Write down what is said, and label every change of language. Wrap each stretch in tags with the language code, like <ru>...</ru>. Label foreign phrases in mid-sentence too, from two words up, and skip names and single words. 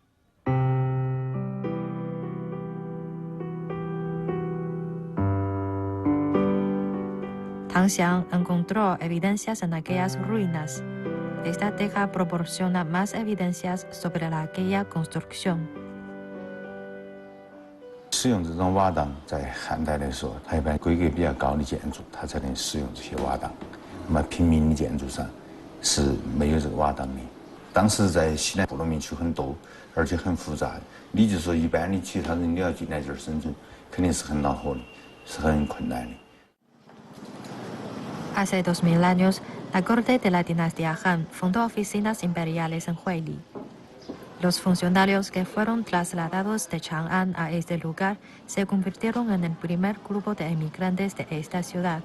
<es>Tang Xiang encontró evidencias en aquellas ruinas. Esta teja proporciona más evidencias sobre aquella construcción.</es> <zh>使用这种瓦当，在汉代的时候，它一般规格比较高的建筑，它才能使用这些瓦当。那么平民的建筑上是没有这个瓦当的。当时在西南部落民区很多，而且很复杂。你就说一般的其他人你要进来这儿生存，肯定是很恼火的，是很困难的。</zh> <es>Hace 2000 años, La corte de la dinastía Han fundó oficinas imperiales en Huili. Los funcionarios que fueron trasladados de Chang'an a este lugar se convirtieron en el primer grupo de emigrantes de esta ciudad.</es>